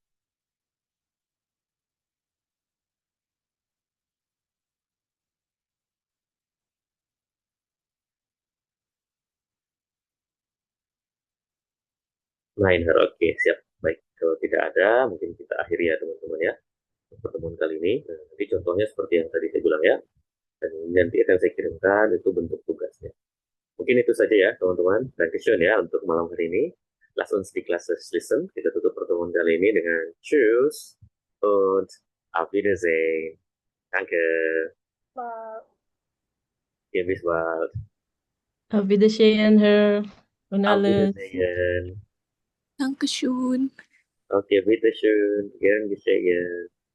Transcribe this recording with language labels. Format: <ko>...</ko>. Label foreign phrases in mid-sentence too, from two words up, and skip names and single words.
<id>Minor, oke, siap. Baik, kalau tidak ada, mungkin kita akhiri ya teman-teman ya pertemuan kali ini. Nah, nanti contohnya seperti yang tadi saya bilang ya, dan nanti akan saya kirimkan itu bentuk tugasnya. Mungkin itu saja ya teman-teman. Dankeschön ya untuk malam hari ini.</id> <de>Lass uns die Klasse schließen.</de> <id>Kita tutup pertemuan kali ini dengan</id> <de>Tschüss und auf Wiedersehen. Danke.</de> <en>Bye.</en> <de>Ja, bis bald. Auf Wiedersehen, Herr und Auf alles. Wiedersehen. Dankeschön. Okay, bitteschön. Gern geschehen.</de>